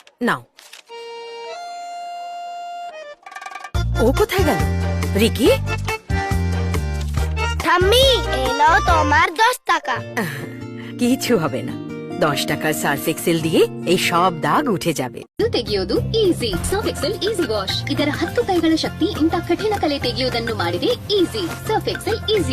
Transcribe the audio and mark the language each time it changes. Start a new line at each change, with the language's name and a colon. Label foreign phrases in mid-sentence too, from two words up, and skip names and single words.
Bangla: নাও। ও কোথায় গেল? রিকি, ঠাম্মি, এই নাও তোমার 10 টাকা। কিছু হবে না। 10 টাকার সার্ফ এক্সেল দিয়ে এই সব দাগ উঠে যাবে।
Kannada: ತೆಗೆಯೋದು ಈಸಿ. ಸರ್ಫ್ ಎಕ್ಸೆಲ್
English: easy wash.
Kannada: ಇದರ 10 ಕೈಗಳ ಶಕ್ತಿ ಇಂಥ ಕಠಿಣ ಕಲೆ ತೆಗೆಯುವುದನ್ನು ಮಾಡಿದೆ ಈಸಿ. ಸರ್ಫ್ ಎಕ್ಸೆಲ್ ಈಸಿ.